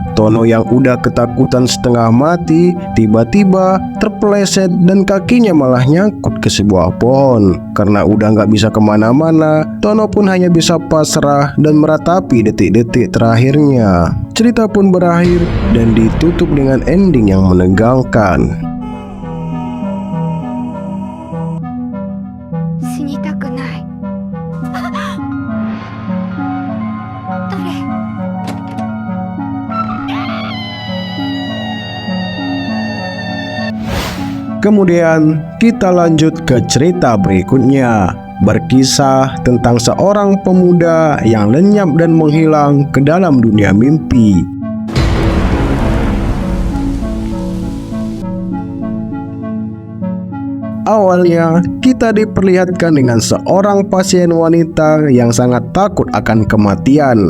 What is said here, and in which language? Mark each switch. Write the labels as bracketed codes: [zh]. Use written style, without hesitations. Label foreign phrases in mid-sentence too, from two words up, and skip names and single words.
[id] Tono yang udah ketakutan setengah mati tiba-tiba terpeleset dan kakinya malah nyangkut ke sebuah pohon. Karena udah gak bisa kemana-mana, Tono pun hanya bisa pasrah dan meratapi detik-detik terakhirnya. Cerita pun berakhir dan ditutup dengan ending yang menegangkan. [ja] 死にたくない。誰？ [id] Kemudian kita lanjut ke cerita berikutnya. berkisah tentang seorang pemuda yang lenyap dan menghilang ke dalam dunia mimpi. Awalnya, kita diperlihatkan dengan seorang pasien wanita yang sangat takut akan kematian.